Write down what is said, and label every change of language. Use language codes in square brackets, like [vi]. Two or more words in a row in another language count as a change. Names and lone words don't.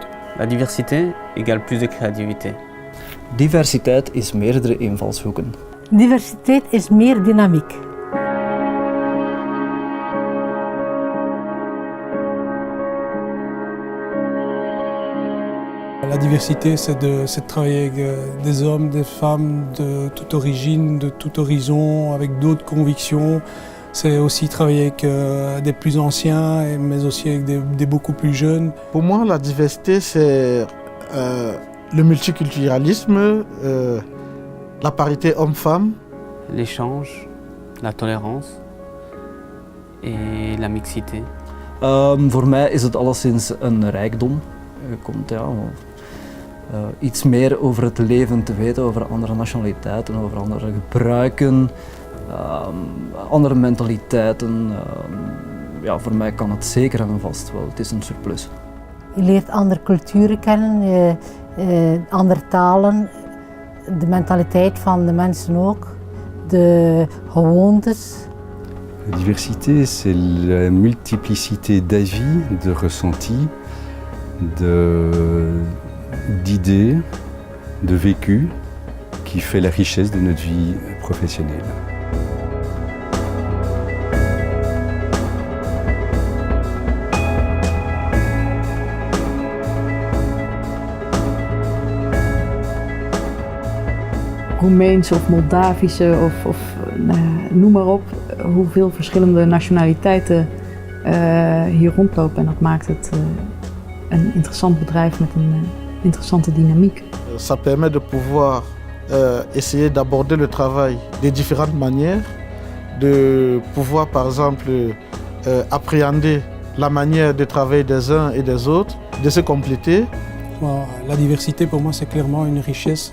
[fr] La diversité égale plus de creativité. [nl] Diversiteit is meerdere invalshoeken. Diversiteit is meer dynamiek. [fr] La diversité, c'est de travailler avec des hommes, des femmes de toute origine, de tout horizon, avec d'autres convictions. C'est aussi travailler avec des plus anciens, mais aussi avec des beaucoup plus jeunes. Pour moi, la diversité, c'est le multiculturalisme, la parité homme-femme. L'échange, la tolérance et la mixité. [nl] Voor mij is het alleszins een rijkdom. Je komt iets meer over het leven te weten, over andere nationaliteiten, over andere gebruiken, andere mentaliteiten. Ja, voor mij kan het zeker en vast wel. Het is een surplus. Je leert andere culturen kennen, andere talen, de mentaliteit van de mensen ook, de gewoontes. [fr] La diversité, c'est la multiplicité d'avis, de ressentis, d'idées, de vécu qui fait la richesse de notre vie professionnelle. [nl] Roemeense of Moldavische of noem maar op, hoeveel verschillende nationaliteiten hier rondlopen. En dat maakt het een interessant bedrijf met een interessante dynamiek. [fr] Ça permet de pouvoir essayer d'aborder le travail de différentes manières, de pouvoir par exemple appréhender la manière de travailler des uns et des autres, de se compléter. La diversité, pour moi, c'est clairement une richesse.